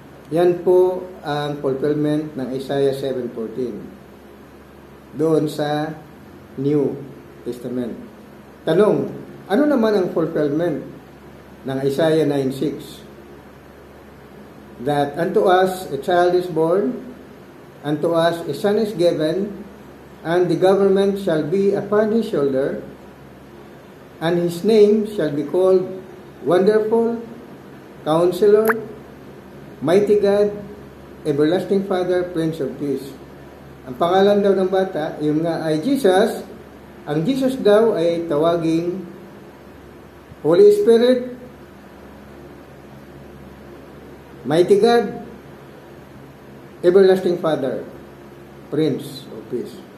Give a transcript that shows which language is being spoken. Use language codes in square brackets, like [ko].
[tl] Yan po ang fulfillment ng Isaiah 7:14 doon sa New Testament. Tanong, ano naman ang fulfillment ng Isaiah 9:6? [en] That unto us a child is born, unto us a son is given, and the government shall be upon his shoulder, and his name shall be called Wonderful, Counselor, Mighty God, Everlasting Father, Prince of Peace. [tl] Ang pangalan daw ng bata, yung nga ay Jesus. Ang Jesus daw ay tawaging Holy Spirit, Mighty God, Everlasting Father, Prince of Peace.